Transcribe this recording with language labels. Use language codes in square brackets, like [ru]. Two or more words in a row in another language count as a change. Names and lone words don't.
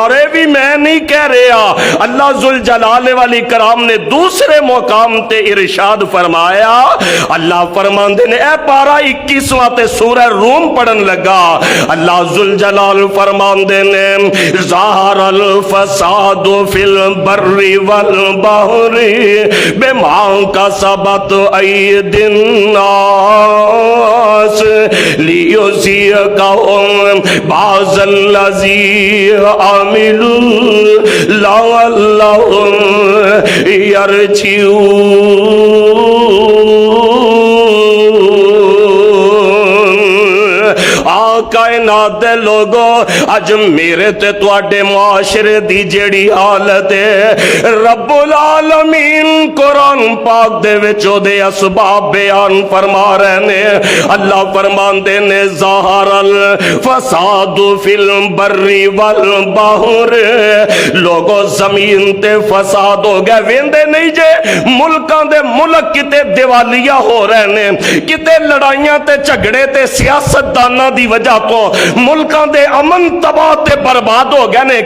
[ur] اور یہ بھی میں نہیں کہہ رہا، اللہ [ar] ذو الجلال والإكرام [ur] نے دوسرے مقام تے ارشاد فرمایا. [pa] ਅੱਲਾਹ ਫ਼ਰਮਾਂਦੇ ਨੇ, ਏ ਪਾਰਾ 21ਵਾਂ ਤੇ ਸੂਰਹ ਰੂਮ ਪੜ੍ਹਨ ਲੱਗਾ, ਅੱਲਾਹ ਜ਼ੁਲ ਜਲਾਲ ਫ਼ਰਮਾਂਦੇ ਨੇ, [ar] ظهر الفساد في البر والبحر بما كسبت أيدي الناس ليذيقهم بعض الذي عملوا لعلهم يرجعون. [pa] ਕਾਇਨਾਤ ਦੇ ਲੋਕੋ, ਅੱਜ ਮੇਰੇ ਤੇ ਤੁਹਾਡੇ ਮੁਆਸ਼ਰੇ ਦੀ ਜਿਹੜੀ ਹਾਲਤ ਹੈ, ਰੱਬੁਲ ਆਲਮੀਨ ਕੁਰਆਨ ਪਾਕ ਦੇ ਵਿਚ ਓਦੇ ਅਸਬਾਬ ਬਯਾਨ ਫ਼ਰਮਾ ਰਹੇ ਨੇ। ਅੱਲਾਹ ਫ਼ਰਮਾਂਦੇ ਨੇ, [ar] ظهر الفساد في البر والبحر. [pa] ਲੋਕੋ ਜ਼ਮੀਨ ਤੇ ਫ਼ਸਾਦ ਹੋ ਗਿਆ, ਵੇਂਹਦੇ ਨਹੀਂ ਜੇ ਮੁਲਕਾਂ ਦੇ ਮੁਲਕ ਕਿਤੇ ਦਿਵਾਲੀਆ ਹੋ ਰਹੇ ਨੇ, ਕਿਤੇ ਲੜਾਈਆਂ ਤੇ ਝਗੜੇ ਤੇ ਸਿਆਸਤਦਾਨਾਂ ਦੀ ਵਜ੍ਹਾ ਤੋਂ ਮੁਲਕਾਂ ਦੇ ਅਮਨ ਤਬਾਹ ਤੇ ਬਰਬਾਦ ਹੋ ਗਏ ਨੇ।